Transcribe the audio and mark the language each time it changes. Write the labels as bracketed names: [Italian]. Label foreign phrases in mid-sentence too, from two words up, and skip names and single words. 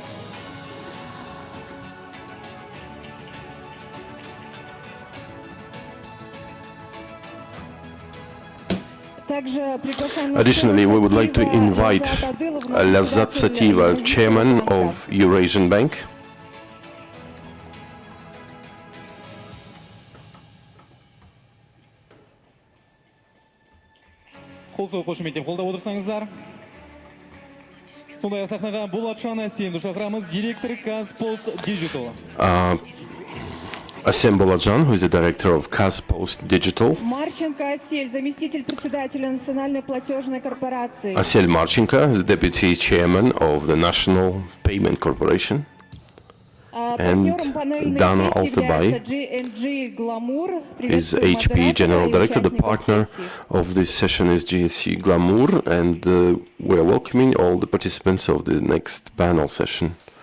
[English] Additionally, we would like to invite Lazat Sativa, chairman of Eurasian Bank. [Kazakh] Қолсыз қошеметтеп қолдап отырсаңыздар. Сондай сахнаға Болатшан Асем, шақырамыз директор Казпост Digital. [English] Asem Boladjan, who is the director of Казпост Digital. [Russian] Марченко Асель, заместитель председателя Национальной платежной корпорации. [English] Asel Marchenko is the deputy chairman of the National Payment Corporation. And Dana Altabay is HP General Director. The partner of this session is GSC Glamour, and we are welcoming all the participants of the next panel session.